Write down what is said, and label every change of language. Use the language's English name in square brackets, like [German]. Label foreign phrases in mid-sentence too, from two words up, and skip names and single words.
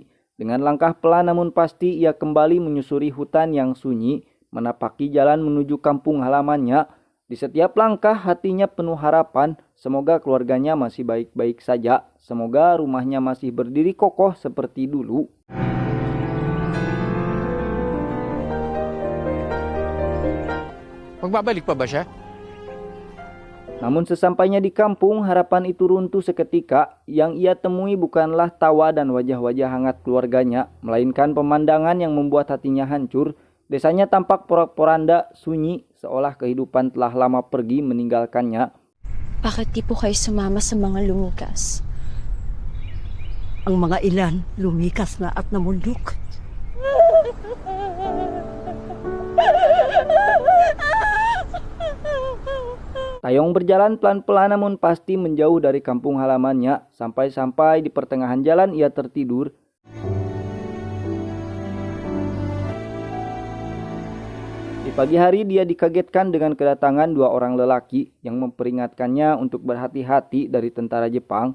[Indonesian] Dengan langkah pelan namun pasti, ia kembali menyusuri hutan yang sunyi, menapaki jalan menuju kampung halamannya. Di setiap langkah hatinya penuh harapan, semoga keluarganya masih baik-baik saja, semoga rumahnya masih berdiri kokoh seperti dulu. [Filipino] Magbabalik pa ba siya? [Indonesian] Namun sesampainya di kampung, harapan itu runtuh seketika. Yang ia temui bukanlah tawa dan wajah-wajah hangat keluarganya, melainkan pemandangan yang membuat hatinya hancur. Desanya tampak porak-poranda, sunyi, seolah kehidupan telah lama pergi meninggalkannya. [Filipino] Bakit di po kayo sumama sa mga lumikas? Ang mga ilan lumikas na at namundok. [Indonesian] Tayong berjalan pelan-pelan namun pasti menjauh dari kampung halamannya. Sampai-sampai di pertengahan jalan ia tertidur. Di pagi hari dia dikagetkan dengan kedatangan dua orang lelaki yang memperingatkannya untuk berhati-hati dari tentara Jepang.